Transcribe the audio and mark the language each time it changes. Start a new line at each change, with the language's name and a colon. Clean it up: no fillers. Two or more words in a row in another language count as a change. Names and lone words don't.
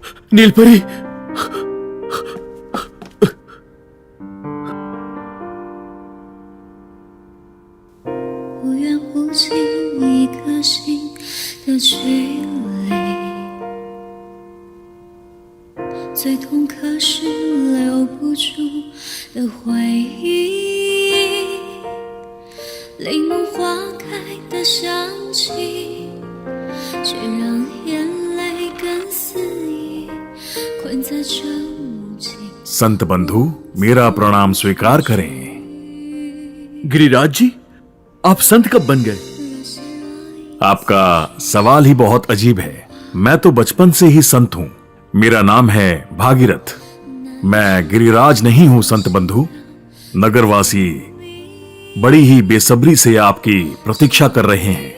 Hindi: नीलपरी,
Chinese: 不愿不经一颗心的距离，最痛可是留不住的回忆，柠檬花开的香气，却让眼泪更肆意困在这无尽。
Hindi: संत बंधु, मेरा प्रणाम स्वीकार करें। गिरिराज जी, आप संत कब बन गए? आपका सवाल ही बहुत अजीब है। मैं तो बचपन से ही संत हूं। मेरा नाम है भागीरथ। मैं गिरिराज नहीं हूं संत बंधु। नगरवासी बड़ी ही बेसब्री से आपकी प्रतीक्षा कर रहे हैं।